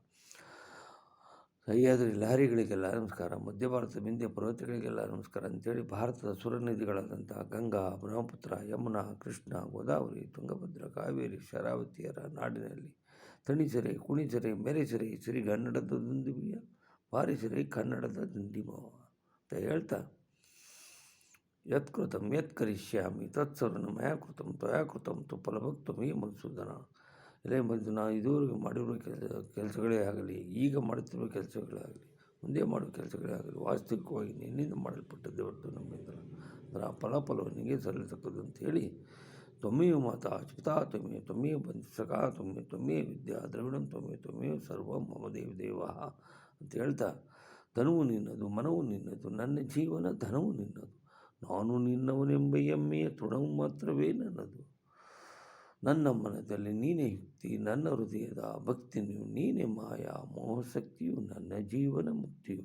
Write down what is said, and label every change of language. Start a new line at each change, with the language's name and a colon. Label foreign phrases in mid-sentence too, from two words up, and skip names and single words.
Kannada: ಸಹ್ಯಾದ್ರಿ ಲಹರಿಗಳಿಗೆಲ್ಲ ನಮಸ್ಕಾರ, ಮಧ್ಯ ಭಾರತದ ವಿಂಧ್ಯ ಪರ್ವತಗಳಿಗೆಲ್ಲ ನಮಸ್ಕಾರ ಅಂಥೇಳಿ ಭಾರತದ ಸುರ ನದಿಗಳಾದಂಥ ಗಂಗಾ, ಬ್ರಹ್ಮಪುತ್ರ, ಯಮುನಾ, ಕೃಷ್ಣ, ಗೋದಾವರಿ, ತುಂಗಭದ್ರಾ, ಕಾವೇರಿ, ಶರಾವತಿಯರ ನಾಡಿನಲ್ಲಿ ತಣಿಸರೆ, ಕುಣಿಸರೆ, ಮೆರೆಸರೆ ಶ್ರೀಗನ್ನಡದ ದುಂದುಬಿಯ ಬಾರಿಸರೆ ಕನ್ನಡದ ದಿಂಡಿಮವ ಅಂತ ಹೇಳ್ತಾ,
Sanskrit: ಯತ್ಕೃತಂ ಯತ್ ಕರಿಷ್ಯಾಮಿ ತತ್ಸರ್ವಂ ಮಯಾ ಕೃತಂ ತ್ವಯಾ ಕೃತಂ ತು ಫಲಭಕ್ತಮೇ ಮಧುಸೂದನ.
Kannada: ಎಲೆ ಬಂದು ನಾವು ಇದುವರೆಗೂ ಮಾಡಿರುವ ಕೆಲಸಗಳೇ ಆಗಲಿ, ಈಗ ಮಾಡುತ್ತಿರುವ ಕೆಲಸಗಳೇ ಆಗಲಿ, ಮುಂದೆ ಮಾಡುವ ಕೆಲಸಗಳೇ ಆಗಲಿ ವಾಸ್ತವಿಕವಾಗಿ ನಿನ್ನಿಂದ ಮಾಡಲ್ಪಟ್ಟದ್ದೇ ಹೊರತು ನಮ್ಮಿಂದ ಅದರ ಫಲನಿಗೆ ಸಲ್ಲತಕ್ಕದ್ದು ಅಂಥೇಳಿ,
Sanskrit: ತ್ವಮೇವ ಮಾತಾ ಪಿತಾ ತ್ವಮೇವ ಬಂಧು ಸಖಾ ತ್ವಮೇವ ವಿದ್ಯಾ ದ್ರವಿಣಂ ತ್ವಮೇವ ಸರ್ವಂ ಮಮ ದೇವ
Kannada: ಅಂತ ಹೇಳ್ತಾ, ಧನವು ನಿನ್ನದು, ಮನವು ನಿನ್ನದು, ನನ್ನ ಜೀವನ ಧನವು ನಿನ್ನದು, ನಾನು ನಿನ್ನವನೆಂಬ ಹೆಮ್ಮೆಯ ತೃಣವು ಮಾತ್ರವೇ ನನ್ನದು. ನನ್ನ ಮನದಲ್ಲಿ ನೀನೇ ಯುಕ್ತಿ, ನನ್ನ ಹೃದಯದ ಭಕ್ತಿಯು ನೀನೇ ಮಾಯಾ ಮೋಹಶಕ್ತಿಯು, ನನ್ನ ಜೀವನ ಮುಕ್ತಿಯು.